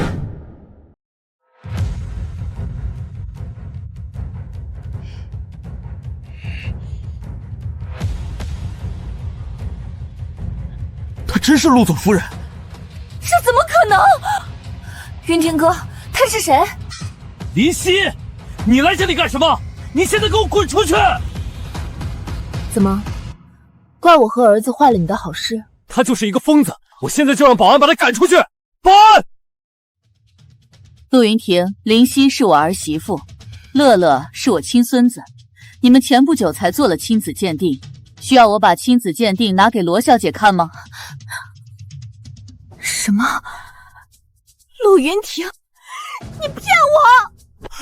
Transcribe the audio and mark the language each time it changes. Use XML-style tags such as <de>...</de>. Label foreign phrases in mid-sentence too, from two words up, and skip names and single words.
<zh>她真是陸總夫人？這怎麼可能？雲婷哥，他是誰？林夕，你來這裡幹什麼？你現在給我滾出去！怎麼？怪我和兒子壞了你的好事？他就是一個瘋子，我現在就讓保安把他趕出去！保安！陸雲婷，林夕是我兒媳婦，樂樂是我親孫子，你們前不久才做了親子鑑定，需要我把親子鑑定拿給羅小姐看嗎？什麼？陸雲婷，你騙我！</zh>